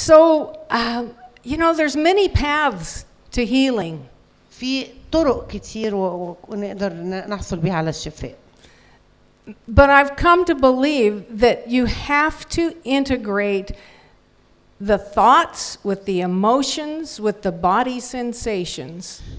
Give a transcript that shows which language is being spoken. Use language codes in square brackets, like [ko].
[en] You know, there's many paths to healing. [ar] في طرق كتير ونقدر نحصل بيها على الشفاء. [en] But I've come to believe that you have to integrate the thoughts with the emotions with the body sensations.